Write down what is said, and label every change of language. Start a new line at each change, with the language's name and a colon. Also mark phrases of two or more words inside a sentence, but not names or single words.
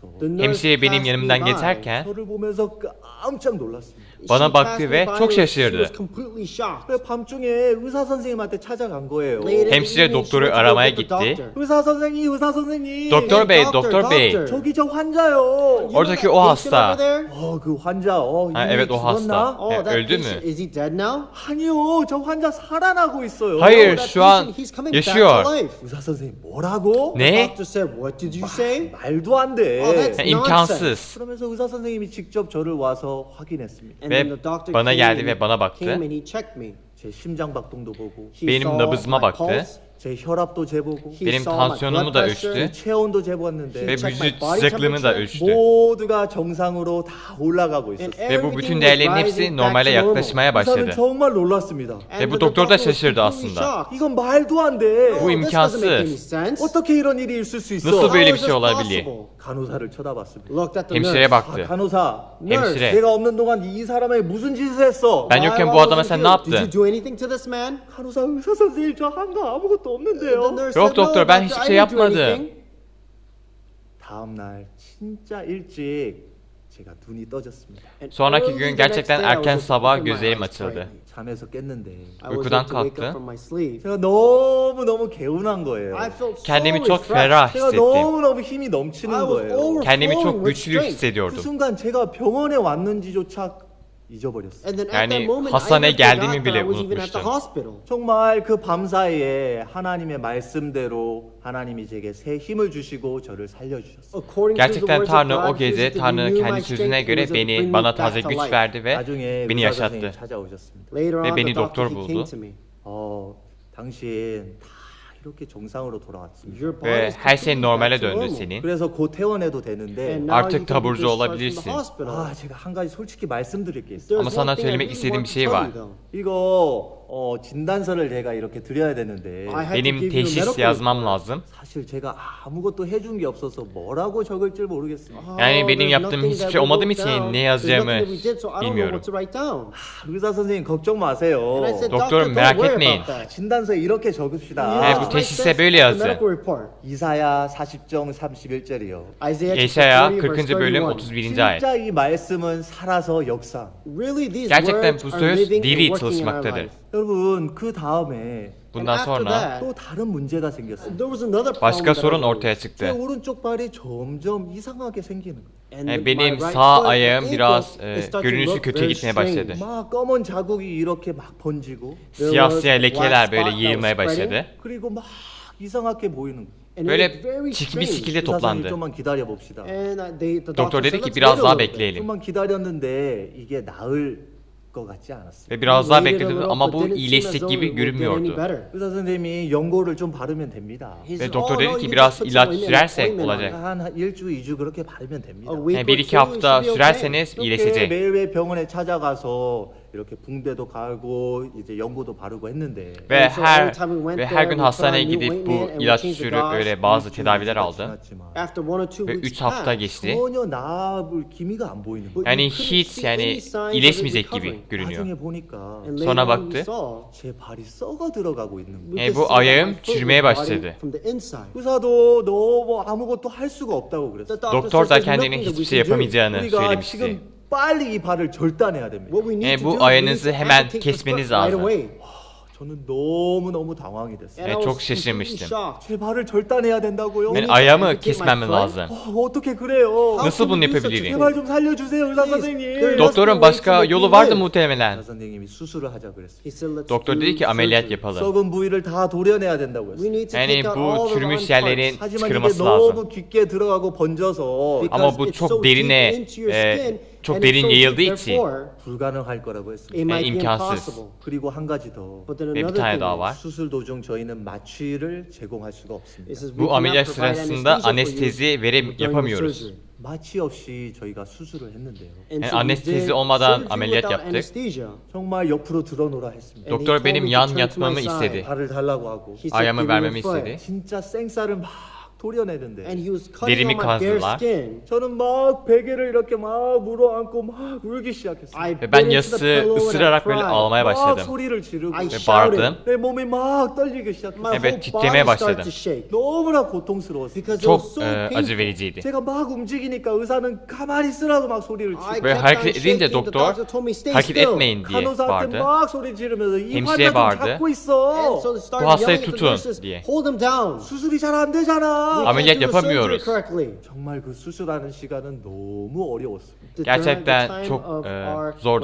Turkish: hemşire benim yanımdan geçerken
Korean: 저를 보면서 깜짝 놀랐습니다.
Turkish: bana baktı ve çok şaşırdı.
Korean: 그래 밤중에 의사 선생님한테 찾아간 거예요.
Turkish: Hemşire doktoru aramaya gitti.
Korean: 의사 선생님.
Turkish: Doktor bey, doktor bey.
Korean: 저기 저 환자요.
Turkish: Oradaki o hasta.
Korean: 그 환자.
Turkish: Evet, o hasta. Öldü mü?
Korean: 아니요, 저 환자 살아나고 있어요.
Turkish: Hayır, şu an yaşıyor.
Korean: 의사 선생님 뭐라고?
Turkish: Ne?
Korean: 말도 안 돼.
Turkish: İmkansız.
Korean: 그러면서 의사 선생님이 직접 저를 와서 확인했습니다.
Turkish: Ve bana geldi ve bana baktı.
Korean: 제 심장 박동도 보고,
Turkish: Benim nabızıma baktı.
Korean: 제 혈압도 재보고,
Turkish: Benim tansiyonumu da ölçtü.
Korean: 체온도 재보았는데
Turkish: Ve vücut sıcaklığımı da ölçtü.
Korean: 모두가 정상으로 다 올라가고 있었어요.
Turkish: Ve bu bütün değerlerin hepsi normale yaklaşmaya
Korean: 의사는
Turkish: başladı.
Korean: 정말 놀랐습니다.
Turkish: Ve bu doktor da şaşırdı aslında.
Korean: 이건 말도 안 돼.
Turkish: Bu imkansız.
Korean: 어떻게 이런 일이 있을 수 있어?
Turkish: Nasıl böyle bir şey olabilir?
Korean: 간호사를 쳐다봤습니다.
Turkish: Hemşireye baktı.
Korean: 간호사,
Turkish: Hemşire.
Korean: 내가 없는 동안 이 사람에게 무슨 짓을 했어?
Turkish: Ben yokken bu adama sen ne yaptın?
Korean: 간호사, 의사 선생님 저 한 거 아무것도 없는데요.
Turkish: Yok doktor ben hiçbir şey yapmadım.
Korean: 다음 날 진짜 일찍 제가 눈이 떠졌습니다.
Turkish: Sonraki gün gerçekten erken sabah gözlerim açıldı.
Korean: 잠에서 깼는데
Turkish: Uykudan kalktı.
Korean: 제가 너무 개운한 거예요.
Turkish: Kendimi çok ferah
Korean: 제가
Turkish: hissettim.
Korean: 너무 힘이 넘치는 거예요.
Turkish: Kendimi çok güçlü
Korean: 그
Turkish: hissediyordum.
Korean: 순간 제가 병원에 왔는지조차 잊어버렸어요.
Turkish: Yani hastaneye geldiğimi bile unutmuştum.
Korean: 정말 그 밤사이에 하나님의 말씀대로 하나님이 제게 새 힘을 주시고 저를 살려주셨어요.
Turkish: Gerçekten Tanrı o gece Tanrı'nın kendi sözüne göre bana taze güç verdi ve
Korean: 나중에
Turkish: beni
Korean: 의사
Turkish: yaşattı.
Korean: 선생님이 찾아오셨습니다.
Turkish: Ve beni doktor buldu.
Korean: 당신 다 이렇게 정상으로 돌아왔습니다.
Turkish: Ve her şey normale döndü senin.
Korean: 그래서 곧 퇴원해도 되는데
Turkish: Artık taburcu olabilirsin.
Korean: 제가 한 가지 솔직히 말씀드릴 게 있어요.
Turkish: Ama sana söylemek istediğim bir şey var.
Korean: 이거 진단서를 제가 이렇게 드려야 되는데
Turkish: Benim teşhis yazmam lazım.
Korean: 사실 제가 아무것도 해준 게 없어서 뭐라고 적을지 모르겠어요.
Turkish: Yani benim yaptığım hiçbir şey olmadığım için ne yazacağımı bilmiyorum.
Korean: 의사 선생님 걱정 마세요.
Turkish: Doktor merak etmeyin.
Korean: 진단서에 이렇게 적읍시다.
Turkish: Bu teşhise böyle yazın.
Korean: 이사야 40장 31절이요.
Turkish: Yeşaya 40. bölüm 31. ayet.
Korean: 진짜 이 말씀은 살아서 역사.
Turkish: Gerçekten bu söz diri çalışmaktadır.
Korean: 여러분 그 다음에
Turkish: Bundan
English: And after
Turkish: sonra
English: that,
Korean: 또 다른 문제가 생겼어요.
English: there was another problem
Turkish: başka
English: that
Turkish: sorun
English: arose.
Turkish: ortaya
Korean: 제
Turkish: çıktı.
Korean: 오른쪽 발이 점점 이상하게 생기는 거예요.
English: And
Turkish: Benim
English: my right
Turkish: sağ
English: foot,
Turkish: ayağım
English: ankle,
Turkish: biraz
English: it started to
Turkish: görünüşü
English: look
Turkish: kötüye
English: very
Turkish: gitmeye
English: strange.
Turkish: başladı.
Korean: 막 검은 자국이 이렇게 막 번지고
English: There
Turkish: Siyah
English: was
Turkish: siyah
English: a black
Turkish: lekeler
English: spot
Turkish: böyle
English: that was
Turkish: yayılmaya
English: spreading,
Turkish: başladı.
Korean: 그리고 막 이상하게 보이는 거예요.
English: and it
Turkish: Böyle
English: looked very
Turkish: çirkin bir
English: strange.
Turkish: şekilde
Korean: 의사 선생님
Turkish: toplandı.
Korean: 좀만 기다려 봅시다.
English: And the
Turkish: Doktor
English: doctor
Turkish: dedi
English: said,
Turkish: ki
English: "Let's
Turkish: biraz
English: wait a
Turkish: daha
English: little bit."
Turkish: bekleyelim.
Korean: 좀만 기다렸는데 이게 나을 것 같지 않았어요.
Turkish: Ve biraz daha
English: We waited a
Turkish: bekledim
English: little,
Turkish: ama
English: but
Turkish: bu
English: didn't seem as
Turkish: iyileşecek
English: though
Turkish: gibi
English: it would get any
Turkish: görünmüyordu.
English: better.
Korean: 의사 선생님이 연고를 좀 바르면 됩니다.
English: He
Turkish: Ve
English: said,
Turkish: doktor
English: "Oh,
Turkish: dedi
English: no,
Turkish: ki
English: you
Turkish: biraz
English: just put
Turkish: ilaç
English: some
Turkish: sürersek
English: ointment on
Turkish: olacak.
English: it.
Korean: 한 1주, 2주 그렇게 바르면 됩니다.
English: A week
Turkish: Yani
English: or
Turkish: 1-2
English: two, it
Turkish: hafta
English: should be okay."
Turkish: sürerseniz
Korean: 이렇게
Turkish: iyileşecek.
Korean: 매일매일 병원에 찾아가서 이렇게 붕대도 갈고 이제 연고도 바르고 했는데
Turkish: Ve
English: And so every
Turkish: her
English: time we went
Turkish: ve her
English: there,
Turkish: gün
English: we put
Turkish: hastaneye
English: on new
Turkish: gidip bu
English: ointment and we
Turkish: ilaç
English: changed the
Turkish: sürüp
English: gauze.
Turkish: öyle bazı tedaviler
Korean: 일주일이
Turkish: aldı.
Korean: 지났지만
English: After 1 or 2
Turkish: Ve
English: weeks
Turkish: 3 hafta
English: passed,
Turkish: geçti.
Korean: 전혀 나을 기미가 안 보이는 거예요.
Turkish: Yani
English: you couldn't
Turkish: hiç
English: see any
Turkish: yani
English: signs of it
Turkish: iyileşmeyecek gibi
English: recovering.
Turkish: görünüyor.
Korean: 나중에 보니까
English: And
Turkish: Sonra
English: later on we
Turkish: baktı.
English: saw,
Korean: 제 발이 썩어 들어가고 있는
English: we
Korean: 거예요.
English: could
Turkish: bu
English: see that
Turkish: ayağım
English: my foot was
Turkish: çürümeye
English: rotting
Turkish: başladı.
English: from the inside.
Korean: 의사도 너 아무것도 할 수가 없다고 그랬어요.
English: The doctor
Turkish: Doktor
English: says
Turkish: da
English: there's
Turkish: kendinin
English: nothing that
Turkish: hiçbir
English: we
Turkish: şey
English: can do.
Turkish: yapamayacağını
Korean: 우리가
Turkish: söylemişti.
Korean: 지금 빨리 이 발을 절단해야 됩니다.
English: What we need to
Turkish: Bu
English: do is we need
Turkish: ayağınızı
English: to
Turkish: hemen
English: amputate the foot
Turkish: kesmeniz
English: right
Turkish: lazım.
English: away.
Korean: 저는 너무너무 당황이 됐어요.
English: And I
Turkish: çok
English: was completely
Turkish: şaşırmıştım.
English: shocked.
Korean: 제 발을 절단해야 된다고요?
Turkish: Ben
English: need to
Turkish: ayağımı
English: amputate my
Turkish: kesmem
English: foot?
Turkish: lazım.
Korean: 어떻게 그래요?
Turkish: Nasıl bunu
English: How can you do such a
Turkish: yapabilirim?
Korean: 제발 좀 살려주세요, 의사
English: Please,
Korean: 선생님.
English: there must
Turkish: Doktorun
English: be a way to
Turkish: başka
English: make
Turkish: yolu
English: me
Turkish: vardı
English: live.
Turkish: muhtemelen.
Korean: 의사 선생님이 수술을 하자 그랬어요.
English: He said, "Let's
Turkish: Doktor
English: do
Turkish: dedi ki ameliyat
English: surgery.
Turkish: yapalım.
Korean: 썩은 부위를 다 도려내야 된다고
English: We
Korean: 했어요.
English: need to
Turkish: Yani
English: take out all
Turkish: bu
English: the
Turkish: çürümüş
English: rotten
Turkish: yerlerin
English: parts.
Korean: 하지만 이게
Turkish: çıkarılması lazım.
Korean: 너무 깊게 들어가고 번져서
Turkish: Ama bu
English: Because it's so
Turkish: çok derine,
English: deep into your skin,
Turkish: çok
English: and
Turkish: derin
English: it's so deep,
Turkish: yayıldığı için
English: therefore,
Korean: 불가능할 거라고
English: it
Korean: 했습니다.
English: might be
Turkish: imkansız.
English: impossible.
Korean: 그리고 한 가지 더.
English: But then
Turkish: Ve bir
English: another
Turkish: tane
English: thing
Turkish: daha
English: is,
Turkish: var.
Korean: 수술 도중 저희는 마취를 제공할 수가 없습니다.
English: it says we
Turkish: Bu
English: cannot
Turkish: ameliyat
English: provide
Turkish: sırasında
English: anesthesia for you
Turkish: anestezi
English: during the
Turkish: yapamıyoruz.
English: surgery.
Korean: 마취 없이 저희가 수술을 했는데요.
English: And
Turkish: Yani
English: so we
Turkish: anestezi
English: did
Turkish: olmadan
English: surgery
Turkish: ameliyat
English: without
Turkish: yaptık.
English: anesthesia.
Korean: 정말 옆으로 들어놓으라 했습니다.
English: And he
Turkish: Doktor
English: told
Turkish: benim
English: me to
Turkish: yan
English: turn to
Turkish: yatmamı
English: my side.
Turkish: istedi.
Korean: 발을 달라고 하고
English: He said,
Turkish: Ayağımı
English: "Give me
Turkish: vermemi
English: your foot."
Turkish: istedi.
Korean: 진짜 생쌀을 막 도려내는데
English: And he was cutting
Turkish: Derimi
English: on my bare
Turkish: kazdılar.
English: skin.
Korean: 저는 막 베개를 이렇게 막 물어안고 막 울기 시작했어요.
English: I
Turkish: Ve
English: bit
Turkish: ben
English: into the
Turkish: yassı
English: pillow and I
Turkish: ısırarak böyle
English: cried.
Turkish: ağlamaya
Korean: 막
Turkish: başladım.
Korean: 소리를 지르고
English: I
Turkish: Ve
English: shouted.
Turkish: bağırdım.
Korean: 내 몸이 막 떨리기 시작했어요.
English: My
Turkish: Evet,
English: whole
Turkish: titremeye
English: body started
Turkish: başladım.
English: to shake
Korean: 너무나 고통스러웠어요.
English: because it
Turkish: Çok
English: was so
Turkish: acı
English: painful.
Turkish: vericiydi.
Korean: 제가 막 움직이니까 의사는 가만히 있으라고 막 소리를
English: I
Korean: 치고
Turkish: Ve
English: kept
Turkish: hareket
English: on
Turkish: edince
English: shaking. The
Turkish: doktor
English: doctor told me, "Stay
Turkish: hareket
English: still."
Turkish: etmeyin diye
Korean: 간호사한테
Turkish: bağırdı.
Korean: 막 소리 지르면서 이
Turkish: Hemşireye
Korean: 환자 좀
Turkish: bağırdı.
Korean: 잡고
English: And
Korean: 있어.
English: so they started
Turkish: Bu hastayı
English: yelling at the
Turkish: tutun
English: nurses,
Turkish: diye.
English: "Hold him down.
Korean: 수술이 잘 안 되잖아.
English: We
Turkish: Ameliyat
English: can't do the surgery
Turkish: yapamıyoruz.
English: correctly."
Korean: 정말 그 수술하는 시간은 너무 어려웠습니다.
Turkish: Gerçekten çok, zordu